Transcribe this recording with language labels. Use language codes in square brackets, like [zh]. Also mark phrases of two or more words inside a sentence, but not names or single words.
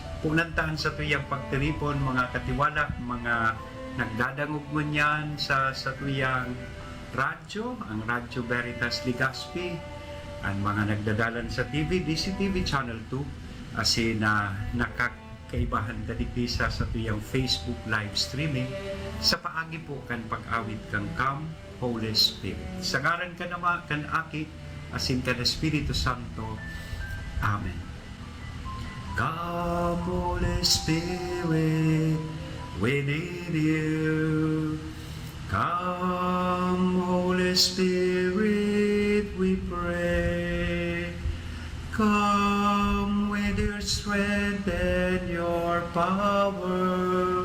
[bik] Punantaan sa tuyang pagtiripon, mga katiwala, mga nagdadangog mo niyan sa tuyang radyo, ang Radyo Veritas Legazpi, ang mga nagdadalan sa TV, DCTV Channel 2, asin na nakakaibahan dadikisa sa tuyang Facebook [en] live streaming, [bik] sa paagi po kan pag-awit kang Come, Holy Spirit. Sa ngaran ka naman, kan aki, asin kan Espiritu Santo. Amen. [en] Come, Holy Spirit, we need you. Come, Holy Spirit, we pray. Come with your strength and your power.